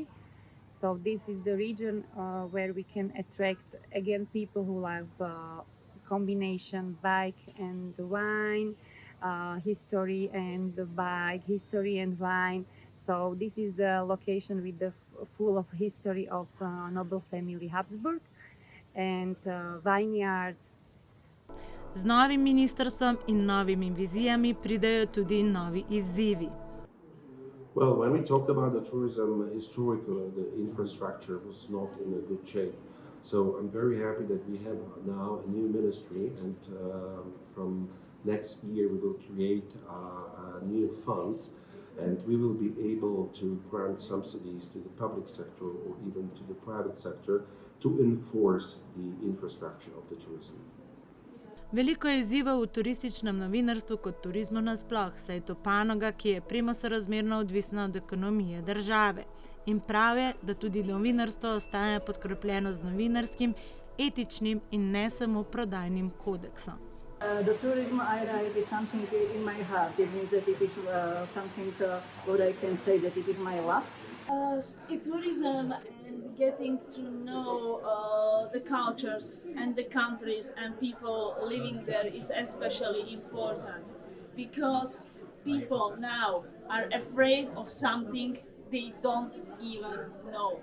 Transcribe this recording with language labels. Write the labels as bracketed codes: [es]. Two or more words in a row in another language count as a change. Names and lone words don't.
[en] So this is the region where we can attract again people who love combination bike and wine, history and bike, history and wine. So this is the location with the full of history of noble family Habsburg and vineyards. [sl] Z novim ministrstvom in novimi vizijami pridejo tudi novi izzivi. [en] Well, when we talked about the tourism historically, the infrastructure was not in a good shape. So I'm very happy that we have now a new ministry, and from next year we will create a new fund, and we will be able to grant subsidies to the public sector or even to the private sector to enforce the infrastructure of the tourism. [sl] Veliko je izzivov v turističnem novinarstvu kot turizmu nasploh, saj je to panoga, ki je premo sorazmerno odvisna od ekonomije države. In prav je, da tudi novinarstvo ostaja podkrepljeno z novinarskim, etičnim in ne samo prodajnim kodeksom. [en] The tourism I write is something in my heart. It means that it is something what I can say that it is my love. Tourism and getting to know the cultures and the countries and people living there is especially important, because people now are afraid of something they don't even know.